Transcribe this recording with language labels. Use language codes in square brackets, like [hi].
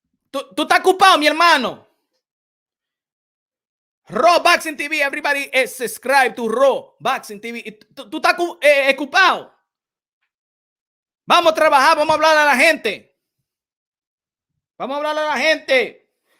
[es] Tú estás ocupado, mi hermano. [en] Raw Boxing TV, everybody is subscribe to Raw Boxing TV. [es] Tú estás ocupado. Vamos a trabajar, vamos a hablar a la gente. Vamos a hablar a la gente.